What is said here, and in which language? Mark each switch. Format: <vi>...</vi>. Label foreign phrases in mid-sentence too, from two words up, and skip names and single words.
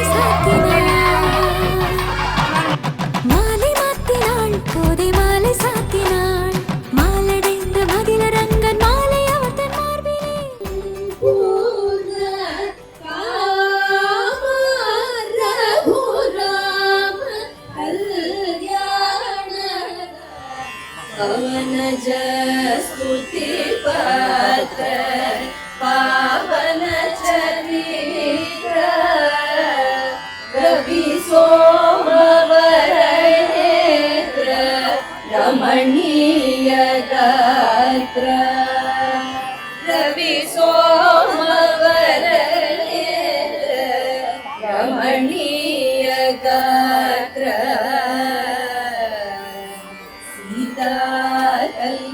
<ta>சாத்தினாள், மாலை மாத்தினாள் கூரை மாலை சாத்தினாள், மாலடைந்த மதிலரங்கன் மாலை அவர் தன் மார்பிலே</ta> <sa>स्तुति पात्र पावन चरित्र रवि सोमवर नेत्र रमणीय गात्र रवि सोमवर नेत्र रमणीय गात्र सीता</sa>